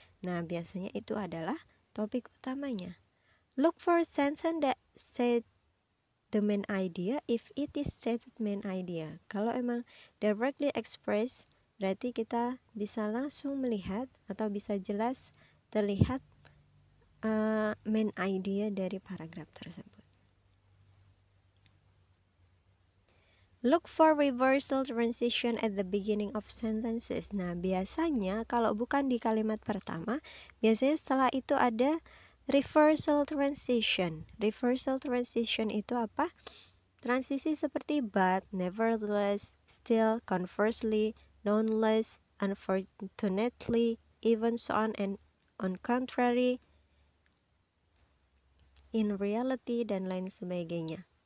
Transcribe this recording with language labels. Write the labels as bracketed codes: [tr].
[id] Nah, biasanya itu adalah topik utamanya. [en] Look for a sentence that said the main idea if it is stated main idea. [id] Kalau emang [en] directly express, [id] berarti kita bisa langsung melihat atau bisa jelas terlihat main idea dari paragraf tersebut. [en] Look for reversal transition at the beginning of sentences. [id] Nah, biasanya kalau bukan di kalimat pertama, biasanya setelah itu ada reversal transition. Reversal transition itu apa? Transisi seperti but, nevertheless, still, conversely, nonetheless, unfortunately, even so on and on contrary, in reality, dan lain sebagainya.